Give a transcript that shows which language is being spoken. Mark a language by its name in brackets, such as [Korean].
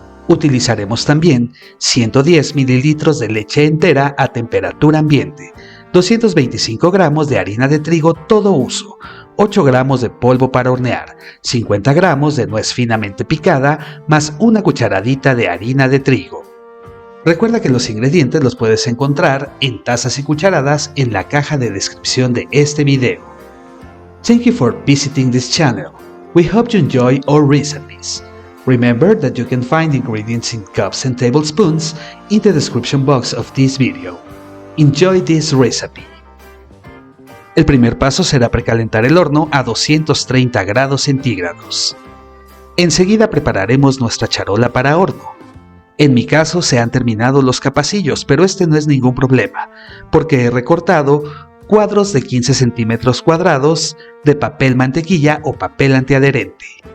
[Spanish] Utilizaremos también 110 mililitros de leche entera a temperatura ambiente, 225 gramos de harina de trigo todo uso, 8 gramos de polvo para hornear, 50 gramos de nuez finamente picada, más una cucharadita de harina de trigo. Recuerda que los ingredientes los puedes encontrar en tazas y cucharadas en la caja de descripción de este video. [English] Thank you for visiting this channel. We hope you enjoy our recipes. Remember that you can find ingredients in cups and tablespoons in the description box of this video. Enjoy this recipe. [Spanish] El primer paso será precalentar el horno a 230 grados centígrados. Enseguida prepararemos nuestra charola para horno. En mi caso se han terminado los capacillos, pero este no es ningún problema, porque he recortado cuadros de 15 centímetros cuadrados de papel mantequilla o papel antiadherente.